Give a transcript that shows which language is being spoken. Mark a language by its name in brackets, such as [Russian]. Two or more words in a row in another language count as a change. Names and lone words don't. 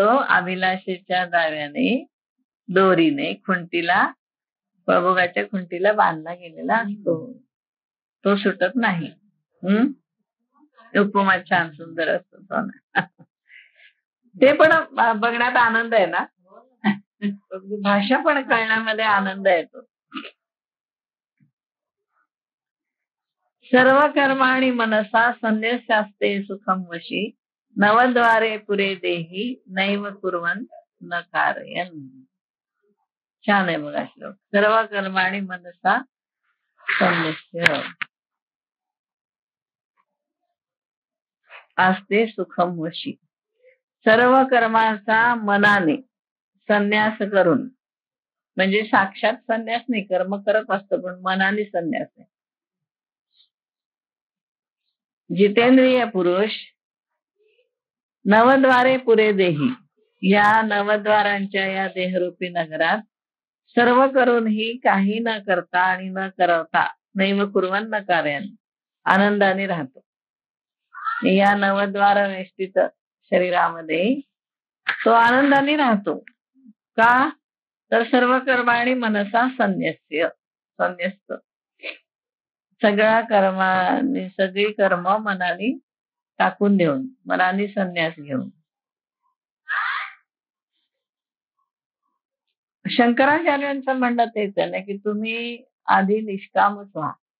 [Marathi] अभिलाषेच्या दाव्याने, दोरीने खुंटीला, फळभोगाच्या खुंटीला बांधला गेलेला असतो, तो सुटत नाही. उपमा छान सुंदर असतो तो ना. ते पण बघण्यात आनंद आहे ना, भाषा पण कळण्यामध्ये आनंद येतो. [Sanskrit] सर्व कर्माणि मनसा संन्यस्यास्ते सुखम वशी नवद्वारे पुरे देही नैव कुर्वन् न कारयन्. [Marathi] छान आहे बघा श्लोक. [Sanskrit] सर्व कर्माणि मनसा संन्यस्य आस्ते सुखम वशी, [Marathi] सर्व कर्माचा मनाने संन्यास करून, म्हणजे साक्षात संन्यास नाही, कर्म करत असतो पण मनाने संन्यास आहे. जितेंद्रिय पुरुष [Sanskrit] नवद्वारे पुरे देही, [Marathi] या नवद्वारांच्या या देहरूपी नगरात सर्व करूनही काही न करता आणि न करवता [Sanskrit] नैव कुर्वन्न कार्यान [Marathi] आनंदाने राहतो. या नवद्वार वेष्टित शरीरामध्ये तो आनंदाने राहतो. का? तर [Sanskrit] सर्व कर्माणी मनसा संन्यस्य संन्यस्त, [Marathi] सगळ्या कर्माने सगळी कर्म मनाने टाकून देऊन, मनाने संन्यास घेऊन. शंकराचार्यांचं म्हणणं तेच आहे ना, की तुम्ही आधी निष्कामच व्हा.